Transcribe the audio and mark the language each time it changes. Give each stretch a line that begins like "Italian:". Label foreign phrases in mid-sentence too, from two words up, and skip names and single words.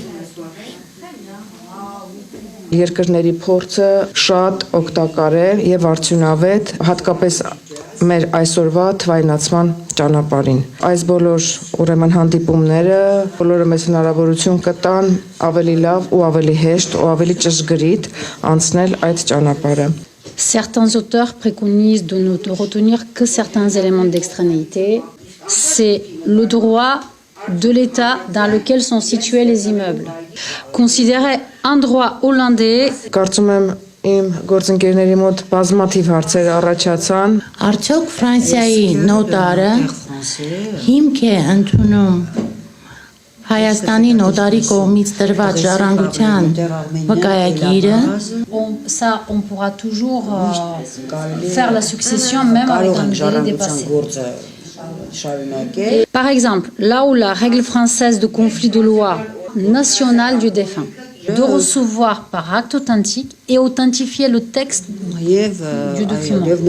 Armenian: Երկրների փորձը շատ օգտակար է եւ արդյունավետ, հատկապես մեր այսօրվա թվայնացման ճանապարհին։ Այս բոլոր ուրեմն հանդիպումները բոլորը մեզ հնարավորություն կտան ավելի լավ ու ավելի հեշտ ու ավելի ճշգրիտ անցնել այդ ճանապարհը։
French: Certains auteurs préconisent de ne retenir que certains éléments d'extranéité. C'est le droit de l'État dans lequel sont situés les immeubles. Considérer un droit hollandais.
Armenian: Կարծում եմ իմ գործընկերների մոտ բազմաթիվ հարցեր առաջացան։ Արդյոք Ֆրանսիայի նոտարը հիմք է ընդունում Հայաստանի նոտարի կողմից տրված ժառանգության վկայագիրը։
French: On pourra toujours faire la succession même avec un délai dépassé. Par exemple, là où la règle française de conflit de loi nationale du défunt de recevoir par acte authentique et authentifier le texte du document.